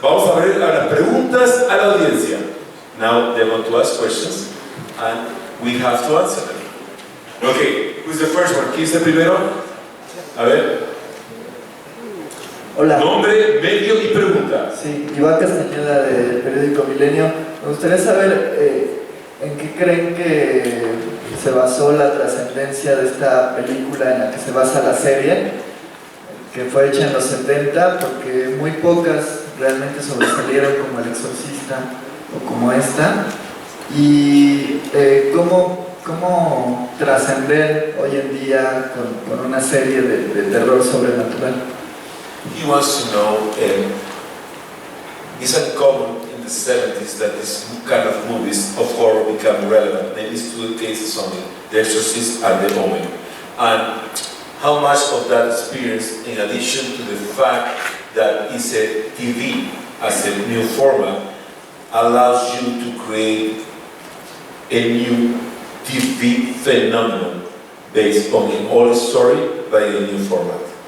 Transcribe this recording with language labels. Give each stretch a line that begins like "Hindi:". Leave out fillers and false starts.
Spanish: Vamos a abrir a las preguntas a la audiencia.
English: Now they want to ask questions and we have to answer them. Ok, who's the first one?
Spanish: ¿Quién es el primero? A ver. Hola. Nombre, medio y pregunta. Sí, Iván Castañeda del periódico Milenio. Me gustaría saber en qué creen que se basó la trascendencia de esta película en la que se basa la serie, que fue hecha en los 70, porque muy pocas realmente sobresalieron como El Exorcista o como esta. Y cómo trascender hoy en día con una serie de terror sobrenatural.
English: He wants to know, it's uncommon in the 70s that this kind of movies of horror become relevant. Maybe it's two cases only, The Exorcist and The Omen. And how much of that experience, in addition to the fact that it's a TV as a new format, allows you to create a new TV phenomenon based on an old story by a new format?